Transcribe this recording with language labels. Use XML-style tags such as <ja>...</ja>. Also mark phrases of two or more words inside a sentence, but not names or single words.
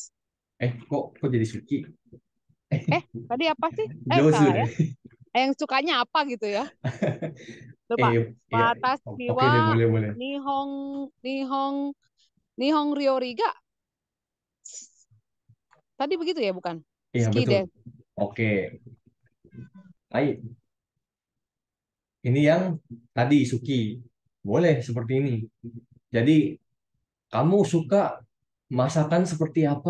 <id>Kok jadi suki? Eh, Tadi apa sih? Jozu Salah ya. deh. Yang sukanya apa gitu ya? Lupa. Eh, ya, Watashi oke wa deh, boleh boleh.</id> <ja>日本 日本 日本 料理 が</ja> <id>tadi begitu ya, bukan? Iya Suki betul. desu. Oke, baik. Ini yang tadi suki. Boleh seperti ini. Jadi kamu suka masakan seperti apa?</id>